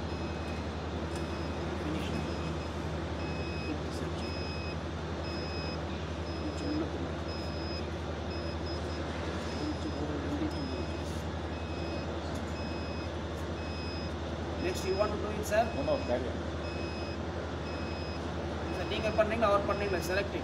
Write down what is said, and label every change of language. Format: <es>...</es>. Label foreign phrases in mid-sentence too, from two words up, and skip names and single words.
<en>Next you want to do it, sir? No, carry on. Sir,</en> <ta>நீங்கள் பண்ணீங்க அவர் பண்ணீங்க selecting.</ta>